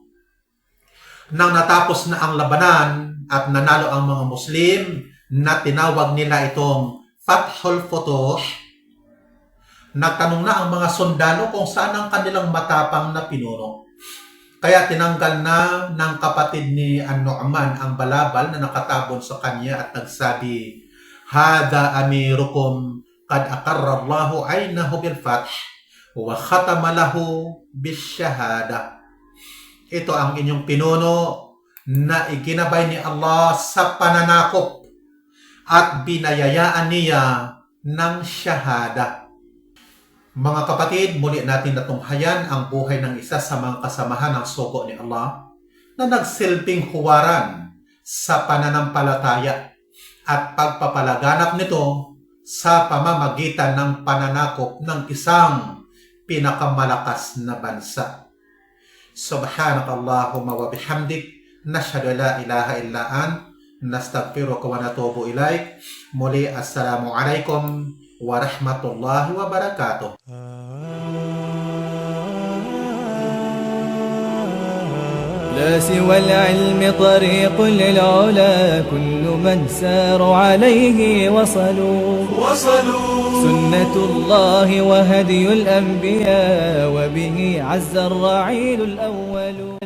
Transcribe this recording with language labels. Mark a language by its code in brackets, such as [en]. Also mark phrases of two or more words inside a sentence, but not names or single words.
[tl] Nang natapos na ang labanan at nanalo ang mga Muslim na tinawag nila itong Fathul Futuh, nagtanong na ang mga sundalo kung saan ang kanilang matapang na pinuno. Kaya tinanggal na ng kapatid ni An-Nu'man ang balabal na nakatabon sa kanya at nagsabi, [ar] "هذا أميركم قد أقر الله عينه بالفتح وختم له بالشهادة." [tl] Ito ang inyong pinuno na iginabay ni Allah sa pananakop at binayayaan niya ng syahada. Mga kapatid, muli natin natunghayan ang buhay ng isa sa mga kasamahan ng sugo ni Allah na nagsilbing huwaran sa pananampalataya at pagpapalaganap nito sa pamamagitan ng pananakop ng isang pinakamalakas na bansa. [ar] سبحانك اللهم وبحمدك نشهد أن لا إله إلا أنت نستغفرك ونتوب إليك. Muli، السلام عليكم ورحمة الله وبركاته. لا سوى العلم طريق للعلا كل من سار عليه وصلوا سنة الله وهدي الأنبياء وبه عز الرعيل الأول